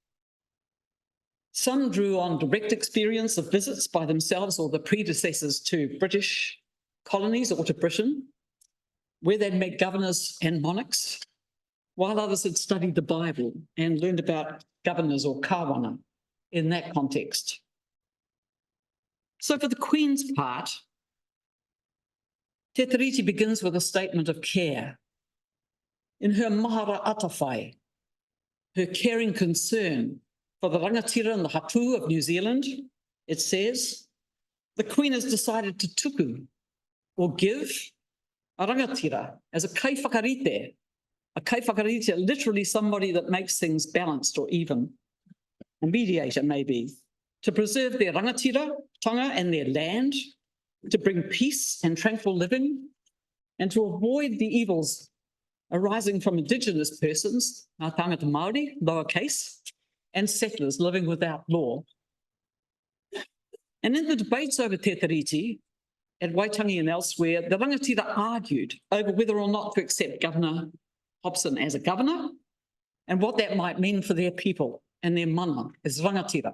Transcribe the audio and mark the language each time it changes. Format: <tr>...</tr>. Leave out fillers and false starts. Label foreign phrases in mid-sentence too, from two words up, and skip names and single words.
<en>Some drew on direct experience of visits by themselves or the predecessors to British colonies or to Britain, where they'd met governors and monarchs, while others had studied the Bible and learned about governors or kawana in that context. So for the Queen's part, Te Tiriti begins with a statement of care. In her</en> <mi>mahara atawhai,</mi> <en>her caring concern for the rangatira and the hapu of New Zealand, it says, the Queen has decided to tuku, or give, a rangatira as a kaiwhakarite. A kaiwhakarite, literally somebody that makes things balanced or even, a mediator maybe, to preserve their</en> <mi>rangatira, tonga</mi> <en>and their land, to bring peace and tranquil living, and to avoid the evils arising from Indigenous persons,</en> <mi>ngā tangata Māori,</mi> <en>lowercase, and settlers living without law. And in the debates over Te Tiriti, at Waitangi and elsewhere, the rangatira argued over whether or not to accept Governor Hobson as a governor and what that might mean for their people and their mana as rangatira.</en>